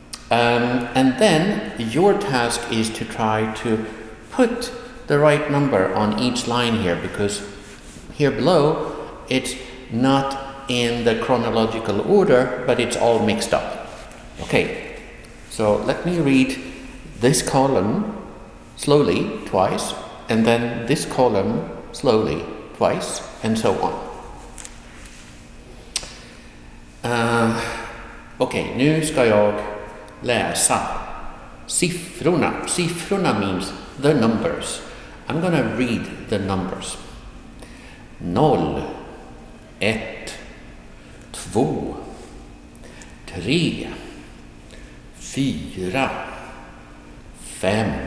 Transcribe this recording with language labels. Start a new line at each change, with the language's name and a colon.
English: And then your task is to try to put the right number on each line here, because here below it's not in the chronological order, but it's all mixed up. Okay, so let me read this column slowly twice, and then this column slowly twice, and so on.
Swedish: Okej, nu ska jag läsa siffrorna.
English: Siffrorna means the numbers. I'm gonna read the numbers. 0, 1, 2, 3, 4, 5.